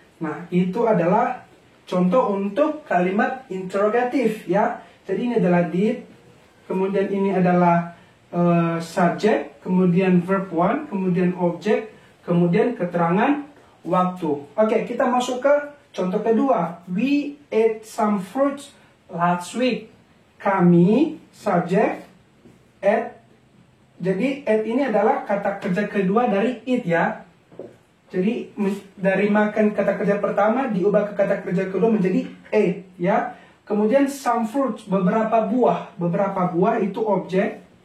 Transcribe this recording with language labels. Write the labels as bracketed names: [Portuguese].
[Indonesian] Nah, itu adalah contoh untuk kalimat interrogatif, ya. Jadi ini adalah did, kemudian ini adalah subject, kemudian verb one, kemudian objek, kemudian keterangan waktu. Oke, kita masuk ke contoh kedua. [English] We ate some fruits last week. [Indonesian] Kami, subject, ate. Jadi ate ini adalah kata kerja kedua dari eat, ya. Jadi dari makan kata kerja pertama diubah ke kata kerja kedua menjadi ate, ya. Kemudian some fruits, beberapa buah. Beberapa buah itu objek.